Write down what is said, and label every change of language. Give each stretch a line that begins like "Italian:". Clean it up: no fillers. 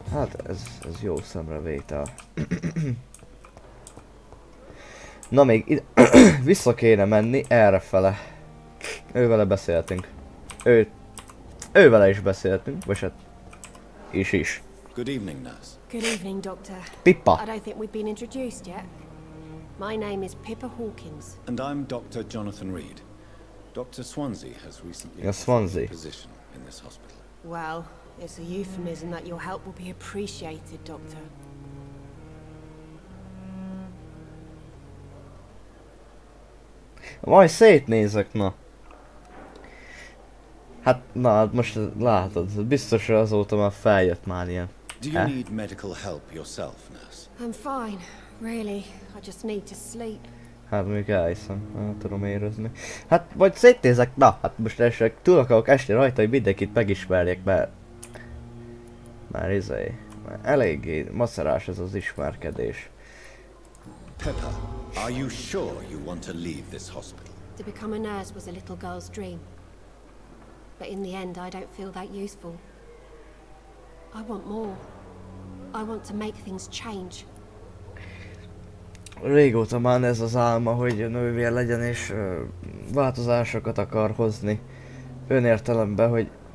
Hungarian: Hát, ez jó szemrevétel. Na még vissza kéne menni errefele. Ővele beszéltünk. Ővele is beszéltünk, vagy hát is.
English: Good evening, nurse. Good evening, Doctor. Pippa. I don't think we've been introduced yet. My name is Pippa Hawkins. And I'm Dr. Jonathan Reed. Dr. Swansea has recently Swansea. a position in this hospital. Well, it's a euphemism that your help will be appreciated, Doctor.
Hungarian: Majd szétnézek, na. Hát, na, hát most látod, biztos azóta már feljött már ilyen.
English: Do you need medical help yourself, nurse? I'm fine, really. I just need to sleep.
Hungarian: Hát mondjuk elhiszem, nem tudom érezni. Hát, vagy szétnézek, na, hát most esetleg túl akarok esni rajta, hogy mindenkit megismerjek, mert... Már eléggé macerás ez az ismerkedés.
English: Pepper, are you sure you want to leave this hospital? To become a nurse was a little girl's dream. But in the end, I don't feel that useful. I want more. I want to make things change.
Hungarian: Régóta már ez az álma, hogy nővér legyen és változásokat akar hozni. Önértelemben, hogy...